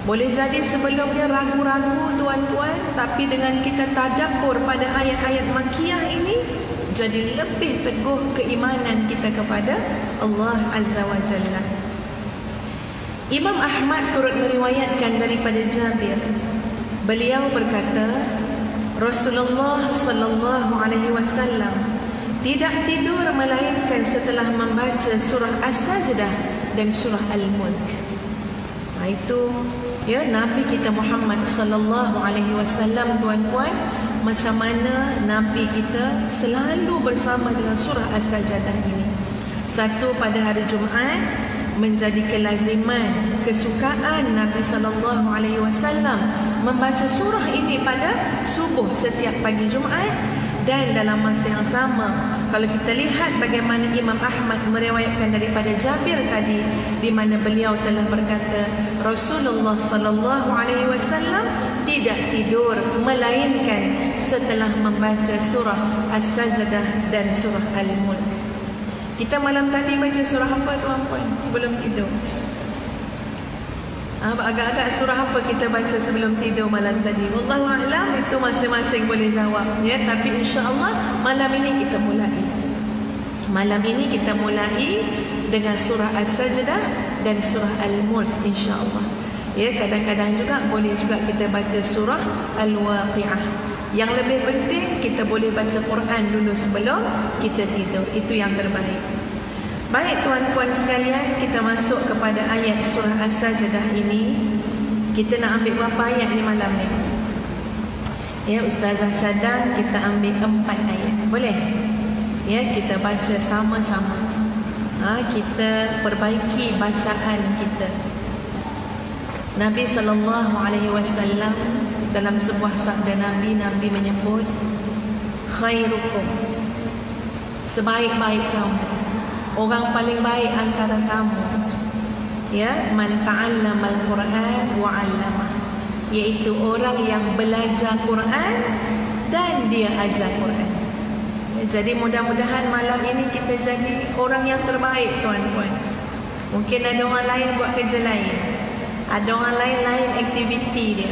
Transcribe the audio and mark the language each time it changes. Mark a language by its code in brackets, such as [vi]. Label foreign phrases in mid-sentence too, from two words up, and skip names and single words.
[ms] Boleh jadi sebelumnya ragu-ragu tuan-tuan, tapi dengan kita tadabbur pada ayat-ayat Makkiyah ini, jadi lebih teguh keimanan kita kepada Allah [ar] عز وجل. [ms] Imam Ahmad turut meriwayatkan daripada Jabir. Beliau berkata, Rasulullah [ar] صلى الله عليه وسلم [ms] tidak tidur melainkan setelah membaca surah As-Sajdah dan surah Al-Mulk. Itu ya Nabi kita Muhammad [ar] صلى الله عليه وسلم, [ms] tuan-tuan, macam mana Nabi kita selalu bersama dengan surah As-Sajdah ini. Satu, pada hari Jumaat menjadi kelaziman, kesukaan Nabi [ar] صلى الله عليه وسلم [ms] membaca surah ini pada subuh setiap pagi Jumaat. Dan dalam masa yang sama, kalau kita lihat bagaimana Imam Ahmad meriwayatkan daripada Jabir tadi, di mana beliau telah berkata, Rasulullah [ar] صلى الله عليه وسلم [ms] tidak tidur melainkan setelah membaca surah As-Sajdah dan surah Al-Mulk. Kita malam tadi baca surah apa, tuan-tuan, sebelum tidur? Agak-agak surah apa kita baca sebelum tidur malam tadi? [ar] والله أعلم, [ms] itu masing-masing boleh jawab ya. Tapi insya-Allah malam ini kita mulai. Malam ini kita mulai dengan surah As-Sajdah dan surah Al-Mulk insya-Allah. Ya, kadang-kadang juga boleh juga kita baca surah Al-Waqi'ah. Yang lebih penting kita boleh baca Quran dulu sebelum kita tidur. Itu yang terbaik. Baik tuan-puan sekalian, kita masuk kepada ayat surah As-Sajdah ini. Kita nak ambil berapa ayat ni malam ni? Ya, Ustazah cadang kita ambil 4 ayat. Boleh? Ya, kita baca sama-sama. Kita perbaiki bacaan kita. Nabi [ar] صلى الله عليه وسلم [ms] dalam sebuah sabda Nabi menyebut, khairukum, sebaik-baik kamu, orang paling baik antara kamu, ya, [ar] من تعلم القرآن وعلمه, [ms] iaitu orang yang belajar Quran dan dia ajar Quran. Jadi mudah-mudahan malam ini kita jadi orang yang terbaik, tuan-tuan. Mungkin ada orang lain buat kerja lain, ada orang lain aktiviti dia.